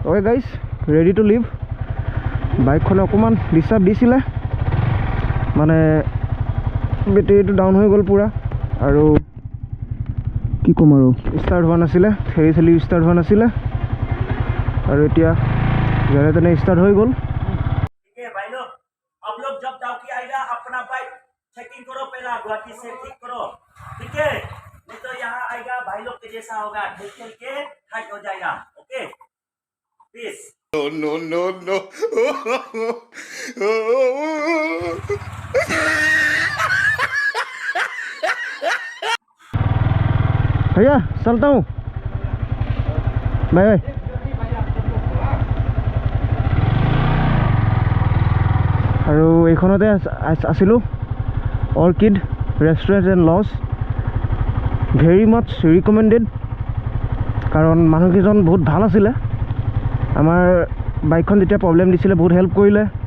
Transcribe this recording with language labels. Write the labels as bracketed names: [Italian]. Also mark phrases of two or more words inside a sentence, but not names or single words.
[English] Okay guys, ready to leave. [Assamese] বাইকখনে ইমান ডিষ্টাৰ্ব দিছিলে মানে [English] battery down [Assamese] হৈ গ'ল পুৰা আৰু কি ক'ম আৰু ষ্টাৰ্ট হোৱা নাছিলে ঠেলি ষ্টাৰ্ট হোৱা নাছিলে আৰু এতিয়া যাৰে তাৰে ষ্টাৰ্ট হৈ গ'ল. [Hindi] ठीक है भाई लोग, आप लोग जब डाउकी आएगा अपना बाइक चेकिंग करो, पहला गुवाहाटी से ठीक करो, ठीक है? नहीं तो यहाँ आएगा भाई लोग के जैसा होगा, ठेल के हाइट हो जाएगा. [English] okay, peace. No. [Hindi] भैया चलता हूँ, [English] bye bye. [Assamese] আৰু এইখনতে আছিলোঁ অৰ্কিড ৰেষ্টুৰেণ্ট এণ্ড লজ. [English] very much recommended, [Assamese] কাৰণ মানুহকেইজন বহুত ভাল আছিলে. আমাৰ বাইকখন যেতিয়া প্ৰব্লেম দিছিলে বহুত হেল্প কৰিলে.